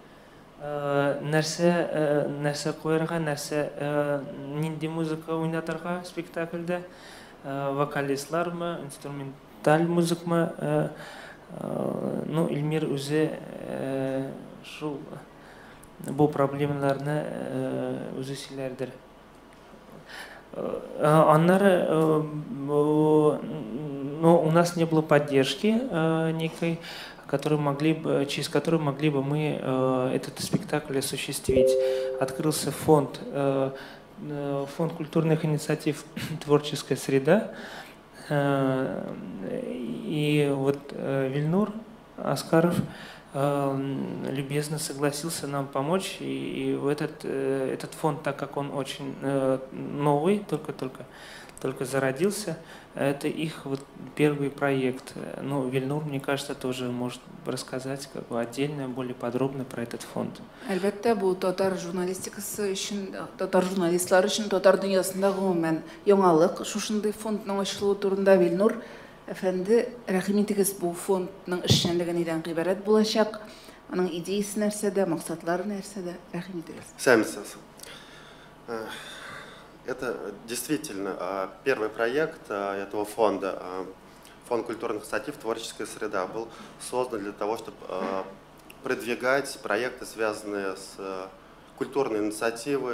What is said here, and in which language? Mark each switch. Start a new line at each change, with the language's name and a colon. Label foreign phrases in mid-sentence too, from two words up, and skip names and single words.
Tatar: Нәрсә куярга, нинди музыка уйнатырга спектакльдә, вокалистлармы, инструменталь музыкмы. Ну, Илмир үзе шул бу проблемаларны үзе сөйләрдер. Аннары,
Russian: у нас не было поддержки некой, через которую могли бы мы этот спектакль осуществить. Открылся фонд культурных инициатив «Творческая среда». И вот Вильнур Аскаров любезно согласился нам помочь. И в этот фонд, так как он очень новый, только зародился, это их вот первый проект. Ну, Вильнур, мне кажется, тоже может рассказать как бы отдельно, более подробно про этот фонд.
Tatar: Әлбәттә, бу татар журналистикасы өчен, татар журналистлар өчен, татар дөньясында гомумән яңалык. Шушындый фондның ачылуы турында Вильнур әфәнде, рәхим итегез, бу фондның эшчәнлеге нидән гыйбарәт булачак? Аның идеясы нәрсәдә, максатлары нәрсәдә? Рәхим итегез. Сәмсез.
Russian: Это действительно первый проект этого фонда. Фонд культурных инициатив «Творческая среда» был создан для того, чтобы продвигать проекты, связанные с культурной инициативой.